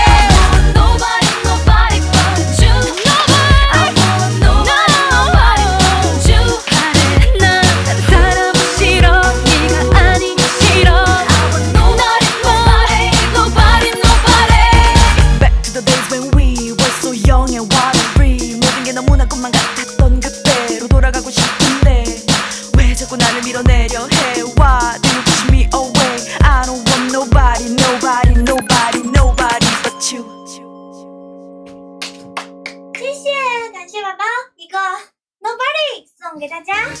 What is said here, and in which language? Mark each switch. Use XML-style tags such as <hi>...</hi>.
<en>I want nobody, nobody but you. I want nobody, nobody but you.</en> <ko>난 다른 사람은 싫어. 네가 아니면 싫어.</ko> <en>I want nobody, nobody, nobody, nobody. Back to the days when we were so young and wild and free.</en> <ko>모든 게 너무나 꿈만 같았던 그때로 돌아가고 싶은데 왜 자꾸 나를 밀어내려 해.</ko> <en>Why do you push me away. I don't want nobody, nobody, nobody, nobody but you.</en> <zh>谢谢，感谢宝宝一个 Nobody 送给大家。</zh>